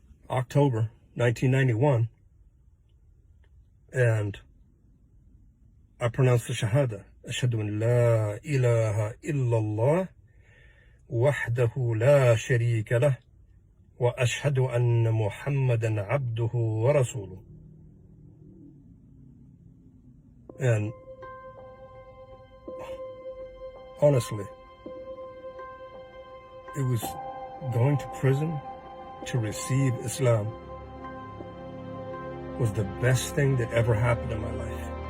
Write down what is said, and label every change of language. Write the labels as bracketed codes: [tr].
[en] October 1991, and I pronounced the Shahada. [ar] أشهد أن لا إله إلا الله وحده لا شريك له وأشهد أن محمدا عبده ورسوله. [en] And honestly, it was going to prison to receive Islam was the best thing that ever happened in my life.